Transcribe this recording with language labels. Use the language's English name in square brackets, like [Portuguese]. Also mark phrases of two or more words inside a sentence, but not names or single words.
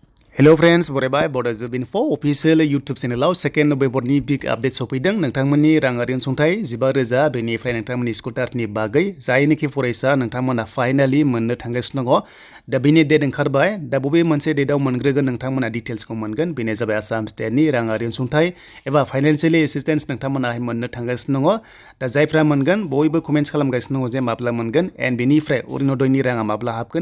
[English] Hello friends, [Bodo] बरायबाय Bodo Info official YouTube channel [English] second November [Bodo] ni [English] big update [Bodo] सफैदों नोंथांमोननि राङारि अनसुंथाइ 15,000 बेनिफ्राय नोंथांमोननि स्कुटार्सनि बागै जायनोखि फरायसा नोंथांमोना फाइनाली मोननो थांगासिनो दङ दा बेनि डेट ओंखारबाय दा बबे मोनसे डेटआव मोनग्रोगोन नोंथांमोना डिटेल्सखौ मोनगोन बेनो जाबाय आसाम स्टेटनि राङारि अनसुंथाइ एबा [English] financially assistance [Bodo] नोंथांमोना मोननो थांगासिनो दङ दा जायफ्रा मोनगोन बयबो कमेन्ट्स खालामगासिनो दङ जे माब्ला मोनगोन एन्ड बेनिफ्राय अरुणोदयनि राङा माब्ला हाबगोन